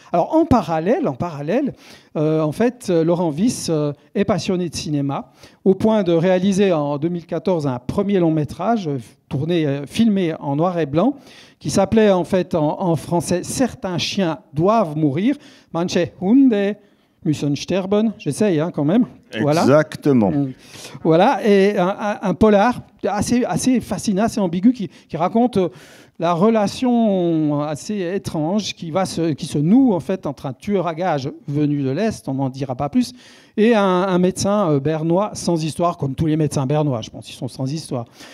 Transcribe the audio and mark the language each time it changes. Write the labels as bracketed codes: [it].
[fr] Alors en parallèle, en fait, Laurent Wyss est passionné de cinéma au point de réaliser en 2014 un premier long métrage filmé en noir et blanc qui s'appelait en fait en français « Certains chiens doivent mourir ». [de] Manche Hunde müssen sterben. [fr] J'essaye quand même. Exactement. Voilà, et un polar assez fascinant, assez ambigu qui raconte la relation assez étrange qui se noue en fait entre un tueur à gages venu de l'Est, on n'en dira pas plus, et un médecin bernois sans histoire, comme tous les médecins bernois, je pense qu'ils sont sans histoire.